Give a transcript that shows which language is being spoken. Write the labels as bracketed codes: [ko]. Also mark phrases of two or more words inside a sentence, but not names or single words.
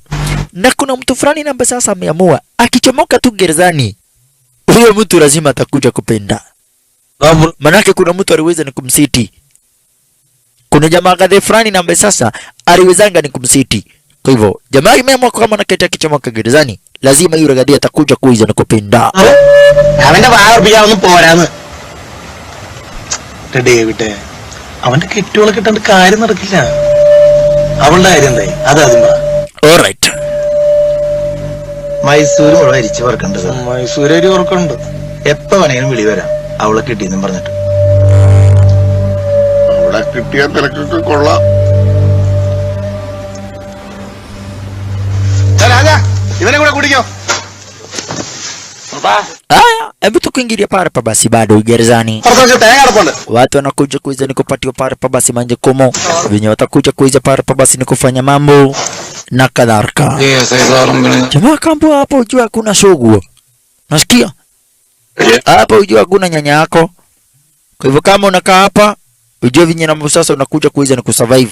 [sw] Na kuna mtu fulani nambo sasa ameamua akichomoka tu gerezani, huyo mtu lazima atakuja kupenda. Manake kuna mtu aliweza ni kumsiti. Kuna jamaa kadhaa fulani nambo sasa aliwezanga ni kumsiti. Kwa hivyo jamaa imeamua kama naketa akichomoka gerezani, lazima yule gadia atakuja kuiza na kupenda. [ml] അവന്റെ വാർപ്പിയാവൊന്നും പോരാന്ന് ഡേവിഡ് അവന്റെ കെട്ടുകളെ കിട്ടാണ്ട് കാര്യം നടക്കില്ല അവളുടെ കാര്യം എന്തായി അതാദ്യം പറ Alright. മൈസൂർ മുഴുവൻ അരിച്ചു പറക്കണ്ട് സാർ. മൈസൂരേരി ഓർക്കുന്നുണ്ട്. എപ്പോ വേണമെങ്കിലും വിളി വരാം. അവളെ കിട്ടിയെന്നും പറഞ്ഞിട്ട്. അവിടെ കിട്ടിയ തിരക്കൊക്കെ കൊള്ളാം. ഇവനെ കൂടെ കുടിക്കോ? [sw] Haya, hebu tukiingilia pale pa basi bado gerezani. [ml] തേങ്ങ അടപ്പുണ്ട്. [sw] Watu wanakuja kuiza ni kupatiwa pale pa basi majukumu. Wenye watakuja kuiza pale pa basi ni kufanya mambo na kadhalika. Jamaa kambo hapo ujua hakuna sugu. Nasikia? Hapo ujua hakuna nyanya yako. Kwa hivyo kama unakaa hapa, ujue vinye na sasa unakuja kuiza ni kusurvive.